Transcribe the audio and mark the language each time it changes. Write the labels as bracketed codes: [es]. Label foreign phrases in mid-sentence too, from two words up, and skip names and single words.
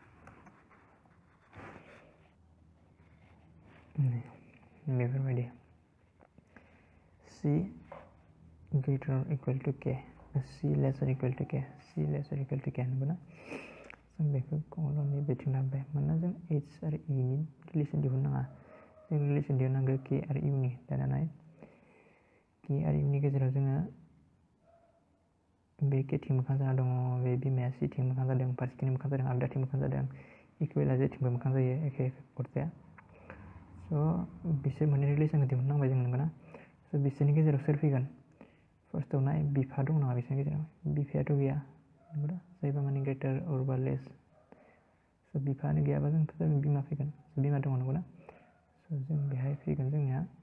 [brx] बेफोरबायदि [en] c greater or equal to k, c less or equal to k, c less or equal to k [brx] नंगौना जों बेखौ कलमनि बिथिं लाबोबाय मानोना जों h आरो e नि रिलेसन दिहुननाङा जों रिलेसन दिहुननांगौ k आरो u नि दाना k आरो u नि गेजेराव जोङो बे k थिं मोखां जाना दङ बे बिमाया c थिं मोखां जादों फारसेथिं मोखां जादों आगदाथिं मोखां जादों इकुवेला जेथिंबो मोखां जायो एखे अरजाया स' बिसोर मोननै रिलेसनखौ दिहुननांबाय जों नंगौना स' बिसोरनि गेजेराव सोर फैगोन फार्स्टआव नाय बिफा दं नामा बिसोरनि गेजेराव बिफायाथ' गैया नंगौना जायबा माने ग्रेटार अरबा लेस स' बिफानो गैयाबा जोंथ' जागोन बिमा फैगोन बिमा दङ नंगौना स' जों बेहाय फैगोन जोंनिया